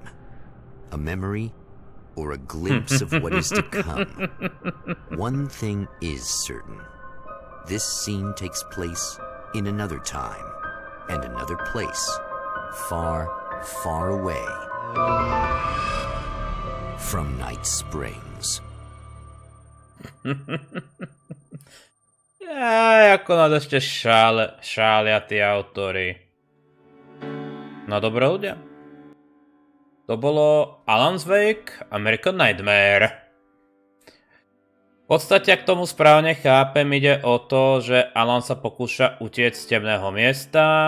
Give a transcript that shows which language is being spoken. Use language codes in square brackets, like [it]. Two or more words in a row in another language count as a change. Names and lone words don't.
[en] A memory, or a glimpse of what is to come? One thing is certain. This scene takes place in another time, and another place, far, far away from Night Springs. [sk] Ako nás ešte šália tí autori. No dobré ľudia. To bolo Alan's Wake, American Nightmare. V podstate, ak tomu správne chápem, ide o to, že Alan sa pokúša utiecť z temného miesta.